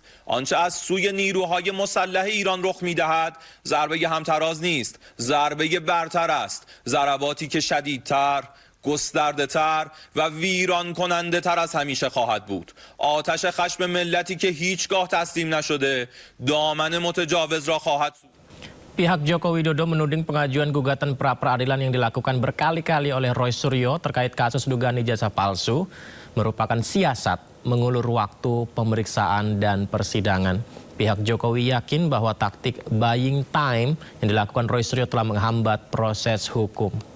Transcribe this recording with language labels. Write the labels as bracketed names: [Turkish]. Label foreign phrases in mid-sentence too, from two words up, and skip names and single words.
[Persian] آنچه از سوی نیروهای مسلح ایران رخ می‌دهد ضربه همتراز نیست، ضربه برتر است. ضرباتی که شدیدتر، گسترده تر و ویران کننده تر از همیشه خواهد بود. آتش خشم ملتی که هیچگاه تسلیم نشده دامن متجاوز را خواهد سوخت. [Indonesian] Pihak Joko Widodo menuding pengajuan gugatan pra-peradilan yang dilakukan berkali-kali oleh Roy Suryo terkait kasus dugaan ijazah palsu merupakan siasat mengulur waktu pemeriksaan dan persidangan. Pihak Jokowi yakin bahwa taktik [English] buying time [Indonesian] yang dilakukan Roy Suryo telah menghambat proses hukum.